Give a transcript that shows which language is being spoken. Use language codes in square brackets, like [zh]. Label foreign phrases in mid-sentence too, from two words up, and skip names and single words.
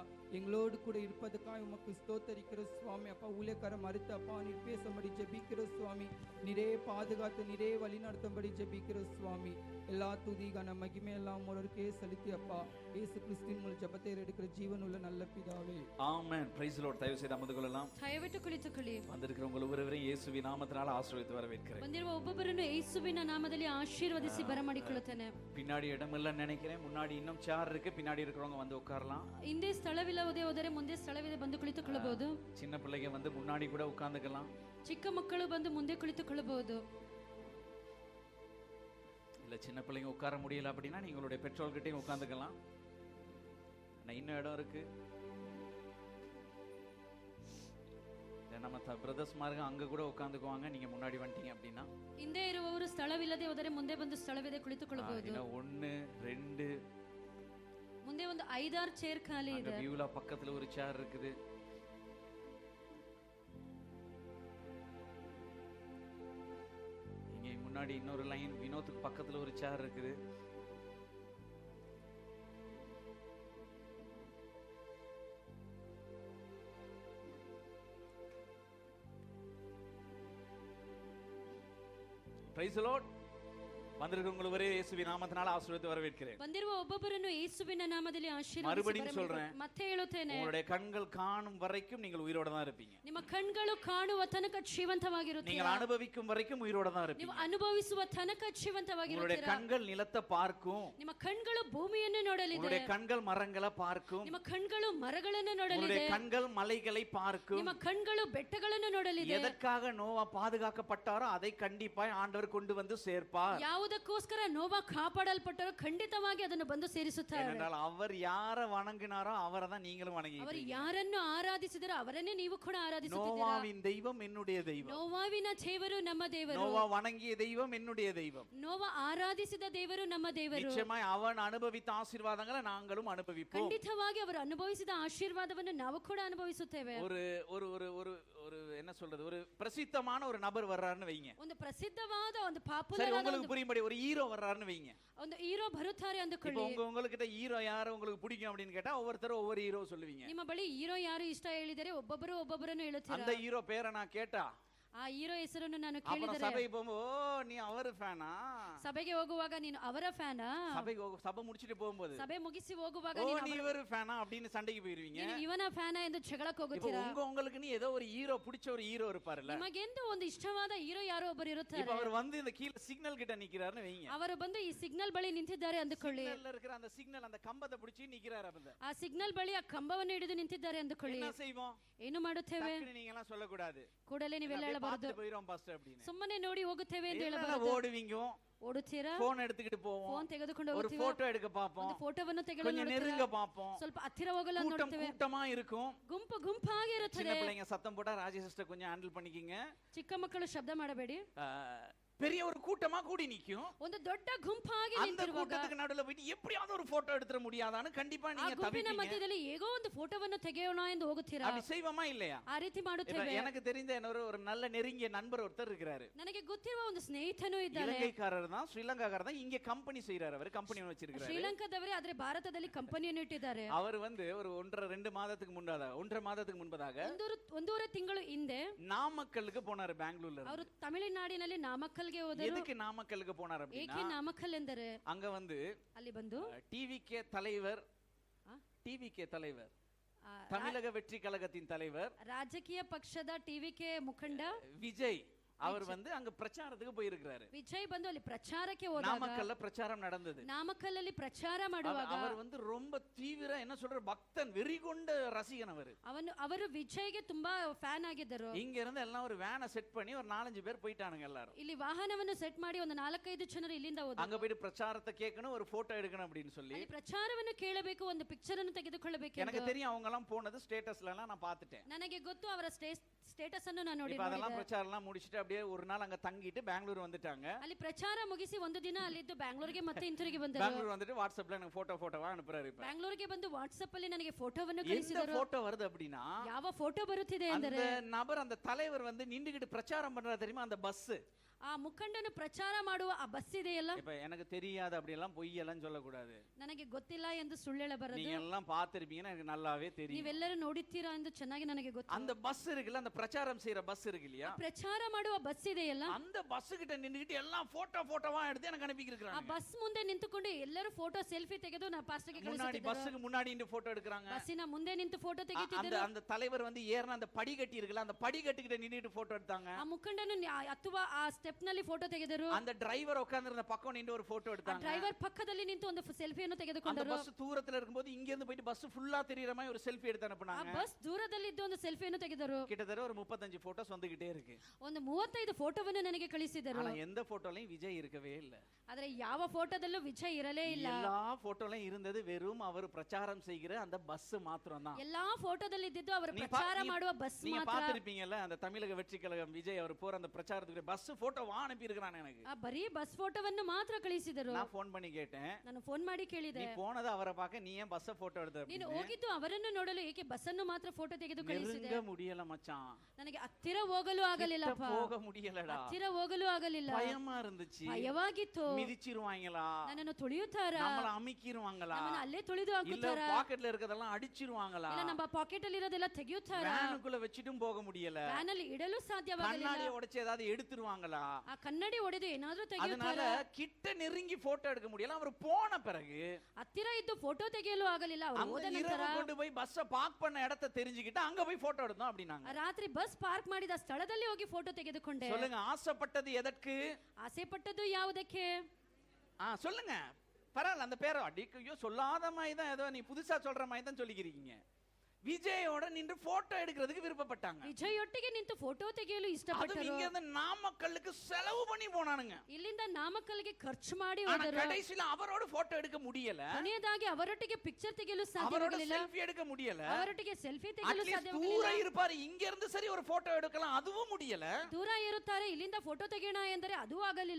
[ta] எங்களோடு கூட இருப்பதுக்காக உமக்கு ஸ்தோத்தரிக்கிற சுவாமி அப்பா, ஊழியக்கார மறுத்து அப்பா நீர் பேசும்படி ஜெபிக்கிற சுவாமி, நிறைய பாதுகாத்து நிறைய வழி நடத்தும்படி ஜெபிக்கிற சுவாமி. எல்லா துதி கன மகிமை எல்லாம் ஒருவருக்கே செலுத்தி அப்பா, இயேசு கிறிஸ்துவின் மூலம் ஜெபத்தை எடுக்கிற ஜீவன் உள்ள நல்ல பிதாவே, ஆமென். [en] Praise the Lord. [ta] தயவு செய்து அமர்ந்து கொள்ளலாம். [kn] ದಯವಿಟ್ಟು ಕುಳಿತುಕೊಳ್ಳಿ. [ta] வந்திருக்கிற உங்கள் ஒவ்வொருவரையும் இயேசுவின் நாமத்தினால ஆசீர்வதித்து வரவேற்கிறேன். [kn] ಬಂದಿರುವ ಒಬ್ಬೊಬ್ಬರನ್ನು ಯೇಸುವಿನ ನಾಮದಲ್ಲಿ ಆಶೀರ್ವದಿಸಿ ಬರಮಾಡಿಕೊಳ್ಳುತ್ತೇನೆ. [ta] பின்னாடி இடம் இல்லைன்னு நினைக்கிறேன். முன்னாடி இன்னும் சேர் இருக்கு, பின்னாடி இருக்கிறவங்க வந்து உட்காரலாம். [kn] ಹಿಂದೆ ಸ್ಥಳವಿಲ್ಲದೆ ಹೋದರೆ ಮುಂದೆ ಸ್ಥಳವಿದೆ, ಬಂದು ಕುಳಿತುಕೊಳ್ಳಬಹುದು. [ta] சின்ன பிள்ளைங்க வந்து முன்னாடி கூட உட்கார்ந்துக்கலாம். [kn] ಚಿಕ್ಕ ಮಕ್ಕಳು ಬಂದು ಮುಂದೆ ಕುಳಿತುಕೊಳ್ಳಬಹುದು. [ta] இல்ல சின்ன பிள்ளைங்க உட்கார முடியல அப்படின்னா நீங்களுடைய பெற்றோர்கிட்டையும் உட்கார்ந்துக்கலாம். இன்னும் இடம் இருக்கு. நம்ம பிரதர்ஸ் மார்ಗ அங்க கூட உட்கார்ந்துக்குவாங்க. நீங்க முன்னாடி வந்துட்டீங்க அப்படின்னா. [kn] ಹಿಂದೆ ಇರುವವರು ಸ್ಥಳವಿಲ್ಲದೆ ಹೋದರೆ ಮುಂದೆ ಬಂದು ಸ್ಥಳವಿದೆ ಕುಳಿತುಕೊಳ್ಳಬಹುದು. 1 2 ಮುಂದೆ ಒಂದು 5-6 ಚೇರ್ ಖಾಲಿ ಇದೆ. [ta] வியூல பக்கத்துல ஒரு சேர் இருக்குது. இங்க முன்னாடி இன்னொரு லைன் வினோத்துக்கு பக்கத்துல ஒரு சேர் இருக்குது. [en] Praise the Lord. [ta] வந்திருக்கவங்களே இயேசுவின் நாமத்தினால ஆசீர்வதித்து வரவேற்கிறேன். [kn] ಬಂದಿರುವ ಒಬ್ಬೊಬ್ಬರನ್ನು ಯೇಸುವಿನ ನಾಮದಲ್ಲಿ ಆಶೀರ್ವದಿಸಿ [ta] மறுபடியும் சொல்றேன். [kn] ಮತ್ತೆ ಹೇಳುತ್ತೇನೆ, [ta] உங்களுடைய கண்கள் காணும் வரைக்கும் நீங்கள் உயிரோட தான் இருப்பீங்க. [kn] ನಿಮ್ಮ ಕಣ್ಗಳು ಕಾಣುವ ತನಕ ಜೀವಂತವಾಗಿರುತ್ತೀರಾ. [ta] நீங்கள் அனுபவிக்கும் வரைக்கும் உயிரோட தான் இருப்பீங்க. [kn] ನೀವು ಅನುಭವಿಸುವ ತನಕ ಜೀವಂತವಾಗಿರುತ್ತೀರಾ. [ta] உங்களுடைய கண்கள் நிலத்தை பார்க்கும். [kn] ನಿಮ್ಮ ಕಣ್ಗಳು ಭೂಮಿಯನ್ನು ನೋಡಲಿದೆ. [ta] உங்களுடைய கண்கள் மரங்களை பார்க்கும். [kn] ನಿಮ್ಮ ಕಣ್ಗಳು ಮರಗಳನ್ನು ನೋಡಲಿದೆ. [ta] உங்களுடைய கண்கள் மலைகளை பார்க்கும். [kn] ನಿಮ್ಮ ಕಣ್ಗಳು ಬೆಟ್ಟಗಳನ್ನು ನೋಡಲಿದೆ. [ta] எதற்காக நோவா பாதுகாக்கப்பட்டாரோ அதை கண்டிப்பாய் ஆண்டவர் கொண்டு வந்து சேர்ப்பார். [kn] ಯಾವುದಕ್ಕೋಸ್ಕರ ನೋವಾ ಕಾಪಾಡಲ್ಪಟ್ಟರೋ ಖಂಡಿತವಾಗಿ ಅದನ್ನು ಬಂದು ಸೇರಿಸುತ್ತಾರೆ. [ta] ஏனென்றால் அவர் யாரை வணங்கினாரோ அவரை தான் நீங்களும் வணங்குகிறீர்கள். [kn] ಅವರು ಯಾರನ್ನು ಆರಾಧಿಸಿದರೋ ಅವರನ್ನೇ ನೀವು ಕೂಡ ಆರಾಧಿಸುತ್ತೀರಾ. [ta] நோவாவின் தெய்வம் என்னுடைய தெய்வம். [kn] ನೋವಾವಿನ ದೇವರು ನಮ್ಮ ದೇವರು. [ta] நோவா வணங்கிய தெய்வம் என்னுடைய தெய்வம். [kn] ನೋವಾ ಆರಾಧಿಸಿದ ದೇವರು ನಮ್ಮ ದೇವರು. [ta] நிச்சயமாய் அவன் அனுபவித்த ஆசீர்வாதங்களை நாங்களும் அனுபவிப்போம். [kn] ಖಂಡಿತವಾಗಿ ಅವರು ಅನುಭವಿಸಿದ ಆಶೀರ್ವಾದವನ್ನು ನಾವು ಕೂಡ ಅನುಭವಿಸುತ್ತೇವೆ. [ta] ஒரு ஒரு ஒரு ஒரு ஒரு என்ன சொல்றது, ஒரு பிரசித்தமான ஒரு நபர் வர்றாருன்னு வைங்க. [kn] ಒಂದು ಪ್ರಸಿದ್ಧವಾದ ಒಂದು ಪಾಪ್ಯುಲರ್ [ta] சரி, உங்களுக்கு புரியும்படி ஒரு ஹீரோ வர்றாருன்னு வைங்க. [kn] ಒಂದು ಹೀರೋ ಬರುತ್ತಾರೆ ಅಂದುಕೊಳ್ಳಿ. [ta] இப்போ உங்ககிட்ட ஹீரோ யாரு உங்களுக்கு பிடிக்கும் அப்படின்னு கேட்டா ஒவ்வொருத்தரும் ஒவ்வொரு ஹீரோ சொல்லுவீங்க. [kn] ನಿಮ್ಮ ಬಳಿ ಹೀರೋ ಯಾರು ಇಷ್ಟ ಹೇಳಿದರೆ ಒಬ್ಬೊಬ್ಬರನ್ನು ಹೇಳುತ್ತೀರಾ. [ta] அந்த ஹீரோ பேரை நான் கேட்டா, [kn] ಆ ಹೀರೋ ಹೆಸರನ್ನು ನಾನು [ta] அப்புறம் [kn] ಕೇಳಿದರೆ, [ta] சபைக்கு போகும்போது நீ அவர் ஃபேனா, [kn] ಸಭೆಗೆ ಹೋಗುವಾಗ ನೀನು ಅವರ ಫ್ಯಾನಾ, [ta] சபை முடிச்சிட்டு போகும்போது [kn] ಸಭೆ ಮುಗಿಸಿ ಹೋಗುವಾಗ [ta] நீ இவர் ஃபேனா அப்படின்னு சண்டைக்கு போயிருவீங்க. [kn] ಇವನ ಫ್ಯಾನಾ ಎಂದು ಜಗಳಕ್ಕೆ ಹೋಗುತ್ತೀರಾ. [ta] உங்களுக்கு நீ ஏதோ ஒரு ஹீரோ பிடிச்ச ஒரு ஹீரோ இருப்பாருல்ல, [kn] ನಿಮಗೆಂದು ಒಂದು ಇಷ್ಟವಾದ ಹೀರೋ ಯಾರೋ ಒಬ್ಬರು ಇರುತ್ತಾರೆ. [ta] இப்போ அவர் வந்து இந்த கீழ சிக்னல் கிட்ட நிக்கிறாருன்னு வைங்க. [kn] ಅವರು ಬಂದು ಈ ಸಿಗ್ನಲ್ ಬಳಿ ನಿಂತಿದ್ದಾರೆ ಅಂದುಕೊಳ್ಳಿ. [ta] சிக்னல்ல இருக்கிற அந்த சிக்னல் அந்த கம்பத்தை பிடிச்சி நிக்கிறாரு. அப்ப [kn] ಆ ಸಿಗ್ನಲ್ ಬಳಿ ಆ ಕಂಬವನ್ನು ಹಿಡಿದು ನಿಂತಿದ್ದಾರೆ ಅಂದುಕೊಳ್ಳಿ. [ta] என்ன செய்வோம்? [kn] ಏನು ಮಾಡುತ್ತೇವೆ? [ta] நீங்க எல்லாம் சொல்ல கூடாது. [kn] ಕೂಡಲೇ ನೀವೆಲ್ಲ ಹೇಳಬಾರದು. ಸುಮ್ಮನೆ ನೋಡಿ ಹೋಗುತ್ತೇವೆ ಎಂದು ಹೇಳಬಾರದು. [ta] ஓடுவீங்க, [kn] ಓಡುತ್ತೀರಾ, [ta] ಫೋನ್ எடுத்துக்கிட்டு போவோம், [kn] ಫೋನ್ ತೆಗೆದುಕೊಂಡು [ta] ஒரு [kn] ಹೋಗುತ್ತೀವಿ, [ta] போட்டோ எடுக்க பாப்போம், [kn] ಒಂದು ಫೋಟೋವನ್ನು ತೆಗೆದು [ta] கொஞ்சம் நெருங்க பாப்போம், [kn] ಸ್ವಲ್ಪ ಹತ್ತಿರ ಹೋಗಲು ನೋಡುತ್ತೇವೆ. [ta] கூட்டமா இருக்கும், [kn] ಗುಂಪು ಗುಂಪಾಗಿ ಇರುತ್ತದೆ. [ta] சின்ன பிள்ளைங்க சத்தம் போட்டா ராஜேஷ் சிஸ்டர் கொஞ்சம் ஹேண்டில் பண்ணிக்கிங்க. [kn] ಚಿಕ್ಕ ಮಕ್ಕಳು ಶಬ್ದ ಮಾಡಬೇಡಿ. [ta] பெரிய ஒரு கூட்டமா கூடி நிக்கும். [kn] ಒಂದು ದೊಡ್ಡ ಗುಂಪಾಗಿ [ta] அந்த [kn] ನಿಂತಿರುವಾಗ [ta] கூட்டத்துக்கு நடுவுல போயிட்டு எப்படியாவது ஒரு போட்டோ எடுத்துற முடியாதான்னு கண்டிப்பா [kn] ಆ [ta] நீங்க [kn] ಗುಂಪಿನ [ta] தவிப்பீங்க. [kn] ಮಧ್ಯದಲ್ಲಿ ಹೇಗೋ ಒಂದು ಫೋಟೋವನ್ನು ತೆಗೆಯೋಣ ಎಂದು ಹೋಗುತ್ತೀರಾ. [ta] அப்படி செய்வோமா இல்லையா? [kn] ಆ ರೀತಿ [ta] இப்ப [kn] ಮಾಡುತ್ತೇವೆ. [ta] எனக்கு தெரிந்த ஒரு நல்ல நெருங்கிய நண்பர் ஒருத்தர் இருக்கிறாரு. [kn] ನನಗೆ ಗೊತ್ತಿರುವ ಒಂದು ಸ್ನೇಹಿತನೂ ಇದ್ದಾರೆ. [ta] இலங்கைக்காரர் தான், ஸ்ரீலங்காக்காரர் தான். இங்க கம்பெனி செய்யறாரு, அவர் கம்பெனி வச்சிருக்காரு. [kn] ಶ್ರೀಲಂಕಾದವರೇ ಆದ್ರೆ ಭಾರತದಲ್ಲಿ ಕಂಪನಿಯನ್ನು ಇಟ್ಟಿದ್ದಾರೆ. [ta] அவர் வந்து ஒரு 1.5 மாதத்துக்கு முன்பதாக [kn] ಒಂದೂವರೆ ತಿಂಗಳು ಹಿಂದೆ [ta] நாமக்கலுக்கு போனாரு பெங்களூர்ல [kn] ಅವರು [ta] இருந்து. [kn] ತಮಿಳುನಾಡಿನಲ್ಲಿ ನಾಮಕ್ಕಲ್ಗೆ ಹೋದರು. [ta] எதுக்கு நாமக்கலுக்கு போனார் [kn] ಏಕೆ [ta] அப்படின்னா, [kn] ನಾಮಕ್ಕಲ್ ಎಂದರೆ [ta] அங்க வந்து [kn] ಅಲ್ಲಿ ಬಂದು [ta] டிவிகே தலைவர், [kn] ಆ, [ta] டிவிகே தலைவர், [kn] ಆ, [ta] தமிழக வெற்றி கழகத்தின் தலைவர் [kn] ರಾಜಕೀಯ ಪಕ್ಷದ ಟಿವಿಕೆ ಮುಖಂಡ [ta] விஜய் அவர் வந்து அங்க பிரச்சாரத்துக்கு போயிருக்கிறாரு. [kn] ವಿಜಯ್ ಬಂದು ಅಲ್ಲಿ ಪ್ರಚಾರಕ್ಕೆ ಹೋದಾಗ [ta] நாமக்கல்ல பிரச்சாரம் நடந்தது. [kn] ನಾಮಕ್ಕಲ್ಲಲ್ಲಿ ಪ್ರಚಾರ ಮಾಡುವಾಗ [ta] அவர் வந்து ரொம்ப தீவிர என்ன சொல்ற பக்தன், வெறிகொண்ட ரசிகன் அவரு. [kn] ಅವರು ವಿಜಯ್ಗೆ ತುಂಬಾ ಫ್ಯಾನ್ ಆಗಿದ್ದರು. [ta] இங்க இருந்து எல்லாம் ஒரு வேனை செட் பண்ணி ஒரு 4-5 பேர் போயிட்டானுங்க எல்லாரும். [kn] ಇಲ್ಲಿ ವಾಹನವನ್ನು ಸೆಟ್ ಮಾಡಿ ಒಂದು 4-5 ಜನರು ಇಲ್ಲಿಂದ ಹೋದರು. [ta] அங்க போயிட்டு பிரச்சாரத்தை கேட்கணும், ஒரு போட்டோ எடுக்கணும் அப்படின்னு சொல்லி. [kn] ಅಲ್ಲಿ ಪ್ರಚಾರವನ್ನು ಕೇಳಬೇಕು, ಒಂದು ಪಿಕ್ಚರ್ ಅನ್ನು ತೆಗೆದುಕೊಳ್ಳಬೇಕು. [ta] எனக்கு தெரியும் அவங்க எல்லாம் போனது ஸ்டேட்டஸ்ல எல்லாம் நான் பார்த்துட்டேன். [kn] ನನಗೆ ಗೊತ್ತು ಅವರ ಸ್ಟೇಟಸ್ ಅನ್ನು ನಾನು [ta] இப்ப அதெல்லாம் [kn] ನೋಡಿದ್ದೆ. [ta] பிரச்சாரம் எல்லாம் முடிச்சிட்டு அப்படியே ஒரு நாள் அங்க தங்கிட்டு பெங்களூர் வந்துட்டாங்க. [kn] ಅಲ್ಲಿ ಪ್ರಚಾರ ಮುಗಿಸಿ ಒಂದು ದಿನ ಅಲ್ಲಿದ್ದು ಬ್ಯಾಂಗ್ಳೂರಿಗೆ ಮತ್ತೆ ಹಿಂತಿರುಗಿ ಬಂದರು. [ta] பெங்களூர் வந்துட்டு வாட்ஸ்அப்ல எனக்கு போட்டோவா அனுப்புறாரு. இப்ப [kn] ಬ್ಯಾಂಗ್ಳೂರಿಗೆ ಬಂದು ವಾಟ್ಸ್ಆಪ್ ಅಲ್ಲಿ ನನಗೆ ಫೋಟೋವನ್ನು [ta] எந்த [kn] ಕಳಿಸಿದರು. [ta] போட்டோ வருது அப்படின்னா, [kn] ಯಾವ ಫೋಟೋ ಬರುತ್ತಿದೆ [ta] அந்த [kn] ಅಂದರೆ [ta] நபர், அந்த தலைவர் வந்து நின்னுகிட்டு பிரச்சாரம் பண்றாரு தெரியுமா, அந்த பஸ். [kn] ಆ ಮುಖಂಡನು ಪ್ರಚಾರ ಮಾಡುವ ಆ ಬಸ್ ಇದೆಯಲ್ಲ, [ta] இப்ப எனக்கு தெரியாது அப்படி எல்லாம் பொய் எல்லாம் சொல்லக்கூடாது. [kn] ನನಗೆ ಗೊತ್ತಿಲ್ಲ ಎಂದು ಸುಳ್ಳು ಹೇಳಬಾರದು. [ta] நீங்க எல்லாம் பார்த்திருப்பீங்கன்னு எனக்கு நல்லாவே தெரியும். [kn] ನೀವೆಲ್ಲರೂ ನೋಡಿದ್ದೀರಾ ಎಂದು ಚೆನ್ನಾಗಿ ನನಗೆ ಗೊತ್ತು. [ta] அந்த பஸ் இருக்குல்ல, அந்த பிரச்சாரம் செய்யற பஸ் இருக்கு இல்லையா, [kn] ಪ್ರಚಾರ ಮಾಡುವ ಬಸ್ ಇದೆಯಲ್ಲ, [ta] அந்த பஸ் கிட்ட நின்னுகிட்டு எல்லாம் போட்டோவா எடுத்து எனக்கு அனுப்பி [kn] ಆ [ta] இருக்காங்க. [kn] ಬಸ್ ಮುಂದೆ ನಿಂತುಕೊಂಡು ಎಲ್ಲರೂ ಫೋಟೋ ಸೆಲ್ಫಿ ತೆಗೆದು ನಾ ಪಾಸ್ಟರ್ಗೆ [ta] முன்னாடி [kn] ಕಳಿಸುತ್ತಿದ್ದರು. [ta] பஸ்ஸுக்கு முன்னாடி நின்று போட்டோ எடுக்கறாங்க. [kn] ಬಸ್ಸಿನ ಮುಂದೆ ನಿಂತು ಫೋಟೋ [ta] அந்த [kn] ತೆಗೆಯುತ್ತಿದ್ದರು. [ta] அந்த தலைவர் வந்து ஏறின அந்த படிக்கட்டி இருக்குல்ல, அந்த படிக்கட்டுக்கிட்ட நின்னுட்டு போட்டோ எடுத்தாங்க. [kn] ಆ ಮುಖಂಡನು ಹತ್ತುವ ಆ ಸ್ಟೆಪ್ ನಲ್ಲಿ ಫೋಟೋ ತೆಗೆದರು. [ta] அந்த டிரைவர் உட்கார்ந்திருந்த பக்கம் நின்று ஒரு போட்டோ [kn] ಆ [ta] எடுத்தாங்க. [kn] ಡ್ರೈವರ್ ಪಕ್ಕದಲ್ಲಿ ನಿಂತು ಒಂದು ಸೆಲ್ಫಿಯನ್ನು [ta] அந்த [kn] ತೆಗೆದುಕೊಂಡರು. [ta] பஸ் தூரத்துல இருக்கும்போது இங்க இருந்து போயிட்டு பஸ் ஃபுல்லா தெரியற மாதிரி ஒரு செல்ஃபி எடுத்து [kn] ಆ [ta] அனுப்புனாங்க. [kn] ಬಸ್ ದೂರದಲ್ಲಿ ಇದ್ದು ಒಂದು ಸೆಲ್ಫಿಯನ್ನು ತೆಗೆದರು. [ta] கிட்டத்தட்ட ஒரு 35 போட்டோஸ் வந்துகிட்டே இருக்கு. [kn] ಒಂದು 35 ಫೋಟೋವನ್ನು ನನಗೆ ಕಳಿಸಿದರು. [ta] ஆனா எந்த போட்டோலயும் விஜய் இருக்கவே இல்ல. [kn] ಆದ್ರೆ ಯಾವ ಫೋಟೋದಲ್ಲೂ ವಿಜಯ್ ಇರಲೇ ಇಲ್ಲ. [ta] எல்லா போட்டோலயும் இருந்தது வெறும் அவர் பிரச்சாரம் செய்கிற அந்த பஸ் மாத்திரம் தான். [kn] ಎಲ್ಲಾ ಫೋಟೋದಲ್ಲಿ ಇದ್ದಿದ್ದು ಅವರು ಪ್ರಚಾರ ಮಾಡುವ ಬಸ್ [ta] நீங்க [kn] ಮಾತ್ರ. [ta] பாத்திருப்பீங்கல்ல, அந்த தமிழக வெற்றி கழகம் விஜய் அவர் போற அந்த பிரச்சாரத்துக்கு பஸ் போட்டோவா அனுப்பி இருக்கானே எனக்கு. [kn] ಆ ಬರೀ ಬಸ್ ಫೋಟೋವನ್ನು ಮಾತ್ರ ಕಳಿಸಿದರು. [ta] நான் ஃபோன் பண்ணி கேட்டேன், [kn] ನಾನು ಫೋನ್ ಮಾಡಿ ಕೇಳಿದೆ, [ta] நீ போனது அவரை பார்க்க, நீ ஏன் பஸ் போட்டோ எடுத்த [kn] ನೀನು [ta] அப்படின்னு. [kn] ಹೋಗಿದ್ದು ಅವರನ್ನು ನೋಡಲು, ಏಕೆ ಬಸ್ ಅನ್ನು ಮಾತ್ರ ಫೋಟೋ ತೆಗೆದು ಕಳಿಸಿದೆ. [ta] நெருங்க முடியல மச்சான், [kn] ನನಗೆ ಹತ್ತಿರ ಹೋಗಲು ಆಗಲಿಲ್ಲಪ್ಪ. [ta] கிட்ட போக முடியலடா, [kn] ಹತ್ತಿರ ಹೋಗಲು ಆಗಲಿಲ್ಲ. [ta] பயமா இருந்துச்சு. [kn] ಭಯವಾಗಿತ್ತು. [ta] மிதிச்சிருவாங்களா, [kn] ನನ್ನನ್ನು ತುಳಿಯುತ್ತಾರಾ, [ta] நம்மள அமிக்கிருவாங்களா, [kn] ನಮ್ಮನ್ನು ಅಲ್ಲೇ ತುಳಿದು [ta] இல்ல [kn] ಹಾಕುತ್ತಾರಾ, [ta] பாக்கெட்ல இருக்கதெல்லாம் அடிச்சிருவாங்களா, [kn] ಇಲ್ಲ ನಮ್ಮ ಪಾಕೆಟ್ ಅಲ್ಲಿ ಇರೋದೆಲ್ಲ ತೆಗೆಯುತ್ತಾರಾ, [ta] வேனுக்குள்ள வச்சிட்டும் போக முடியல, [kn] ವ್ಯಾನ್ ಅಲ್ಲಿ ಇಡಲು ಸಾಧ್ಯವಾಗಲಿಲ್ಲ, [ta] கண்ணாடியை உடைச்சு ஏதாவது எடுத்துருவாங்களா. [kn] ಆ ಕನ್ನಡಿ ಒಡೆದು ಏನಾದ್ರೂ [ta] அதனால [kn] ತೆಗೆಯುತ್ತಾರಾ. [ta] கிட்ட நெருங்கி போட்டோ எடுக்க முடியல. அவர் போன பிறகு [kn] ಹತ್ತಿರ ಇದ್ದು ಫೋಟೋ ತೆಗೆಯಲು ಆಗಲಿಲ್ಲ. ಅವರು [ta] அந்த [kn] ಹೋದ [ta] இரவு [kn] ನಂತರ [ta] கொண்டு போய் பஸ்ஸ பார்க் பண்ண இடத்தை தெரிஞ்சுக்கிட்டு அங்க போய் போட்டோ எடுத்தோம் அப்படினாங்க. [kn] ರಾತ್ರಿ ಬಸ್ ಪಾರ್ಕ್ ಮಾಡಿದ ಸ್ಥಳದಲ್ಲಿ ಹೋಗಿ ಫೋಟೋ ತೆಗೆದುಕೊಂಡೆ. [ta] சொல்லுங்க, ஆசைப்பட்டது எதற்கு? [kn] ಆಸೆ ಪಟ್ಟದ್ದು ಯಾವುದಕ್ಕೆ? [ta] சொல்லுங்க, பரவாயில்ல. அந்த பேரை அடிக்கையோ சொல்லாத மாதிரி தான், ஏதோ நீ புதுசா சொல்ற மாதிரி தான் சொல்லிக்கிறீங்க. விஜயோட நின்று போட்டோ எடுக்கிறதுக்கு விருப்பப்பட்டாங்க. [kn] ವಿಜಯ್ ಒಟ್ಟಿಗೆ ನಿಂತು ಫೋಟೋ ತೆಗೆಯಲು [ta] அது [kn] ಇಷ್ಟಪಟ್ಟರು. [ta] இங்க இருந்து நாமக்கல்லுக்கு செலவு பண்ணி போனானுங்க. [kn] ಇಲ್ಲಿಂದ ನಾಮಕ್ಕಲ್ಗೆ ಖರ್ಚು ಮಾಡಿ [ta] ஆனா [kn] ಹೋದರು. [ta] கடைசில அவரோட போட்டோ எடுக்க முடியல, [kn] ಕೊನೆಯದಾಗಿ ಅವರೊಟ್ಟಿಗೆ ಪಿಕ್ಚರ್ ತೆಗೆಯಲು [ta] அவரோட [kn] ಸಾಧ್ಯವಾಗಲಿಲ್ಲ. [ta] செல்ஃபி எடுக்க முடியல. [kn] ಅವರೊಟ್ಟಿಗೆ ಸೆಲ್ಫಿ ತೆಗೆಯಲು [ta] அட்லீஸ்ட் [kn] ಸಾಧ್ಯವಾಗಲಿಲ್ಲ. [ta] தூர இருப்பாரு, இங்க இருந்து சரி ஒரு போட்டோ எடுக்கலாம், அதுவும் முடியல. [kn] ದೂರ ಇರುತ್ತಾರೆ, ಇಲ್ಲಿಂದ ಫೋಟೋ ತೆಗೆಯೋಣ ಎಂದರೆ ಅದು ಆಗಲಿಲ್ಲ.